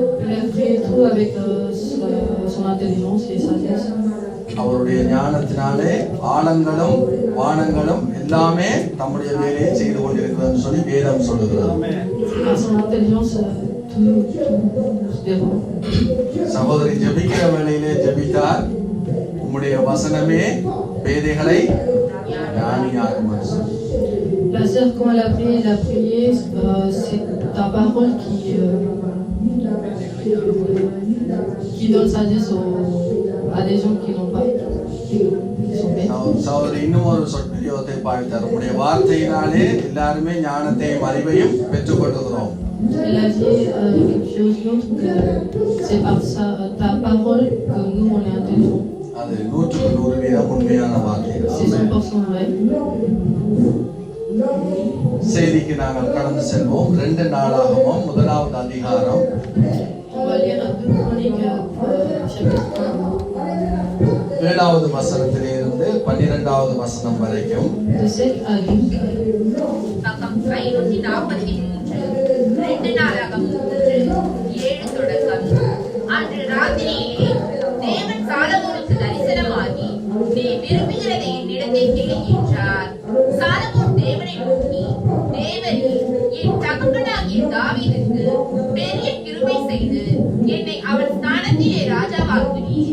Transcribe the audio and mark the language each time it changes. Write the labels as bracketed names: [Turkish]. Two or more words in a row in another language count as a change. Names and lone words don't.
[Tamil] அவருடைய ஞானத்தினாலே ஆழங்களும் வானங்களும் எல்லாமே தம்முடைய வேலையை செய்து கொண்டிருக்கிறது சொல்லி வேதம் சொல்லுகிறது. சகோதரி ஜெபிக்கிற வேளையிலே ஜெபித்தார், உம்முடைய வசனமே பேதைகளை ஞானியாக்கும். [French] La sœur, quand elle a prié, c'est ta parole qui donne sagesse à des gens qui n'ont pas. [Tamil] சகோதரி இன்னும் ஒரு சொற்பிரயோகத்தை பாய்த்தார், உம்முடைய வார்த்தையினாலே எல்லாருமே ஞானத்தையும் அறிவையும் பெற்றுக் கொள்ளுகிறோம். [French] Elle a dit quelque chose d'autre, que c'est par ta parole que nous on est intelligents. [Tamil] அது 100% உண்மையான வார்த்தை. [French] C'est 100% vrai. [Tamil] செய்திக்கு நாங்கள் கடந்து செல்வோம். 2 நாளாகமம் 1வது அதிகாரம். [French] On va lire 2 Chroniques chapitre 1. [Tamil] 7வது வசனத்திலிருந்து 12வது வசனம் வரைக்கும். [French] De 7 à 12. [Tamil] பக்கம் 543. 2 நாளாகமம் 3:7 தொடக்கம். அன்று ராத்திரியிலே தேவன் சாலமோனுக்கு தரிசனமாகி, நீ விரும்புகிறதை என்னிடத்தில் கேள் என்றார். சாலமோன் தேவனை நோக்கி, தேவரே, என் தகப்பனாகிய தாவீதுக்கு பெரிய கிருபை செய்து என்னை அவன் ஸ்தானத்திலே ராஜாவாக்குவீர்.